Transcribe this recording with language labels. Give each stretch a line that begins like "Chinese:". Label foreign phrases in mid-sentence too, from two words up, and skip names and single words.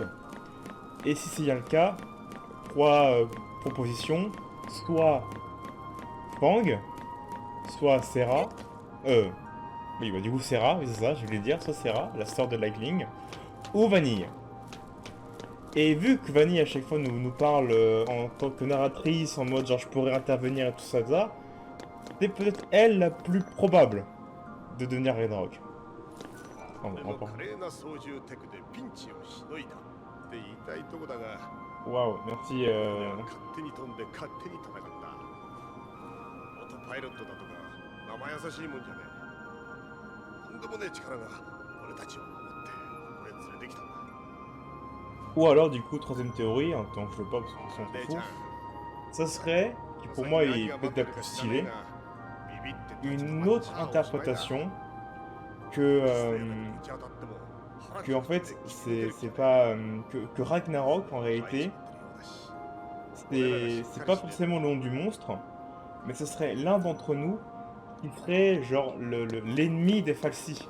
French: Et si c'est bien le cas, 3 propositions, soit Fang, soit Serra, oui bah du coup Serra, oui c'est ça, je voulais dire, soit Serra, la sœur de Lightning, ou Vanille. Et vu que Vanille à chaque fois nous parle en tant que narratrice, en mode genre je pourrais intervenir et tout ça, c'est peut-être elle la plus probable de devenir Ragnarok.
Japanese: でも華麗な操縦テクでピンチをしのいだって言いたいとこだが、
French: Waouh, merci.
Japanese: 勝手に飛んで勝手に戦った。オトパイロットだとか生優しいもんじゃねえ。んでもねえ力が俺たちを守ってここへ連れてきたんだ。
French: Ou alors, du coup, troisième théorie, hein, tant que je veux pas parce qu'on s'en
Japanese: 姉ちゃん
French: fout, ça serait, qui pour moi est peut-être la plus stylée, une autre interprétation que en fait, c'est pas que Ragnarok en réalité, c'est pas forcément le nom du monstre, mais ce serait l'un d'entre nous qui serait genre l'ennemi des Falsi.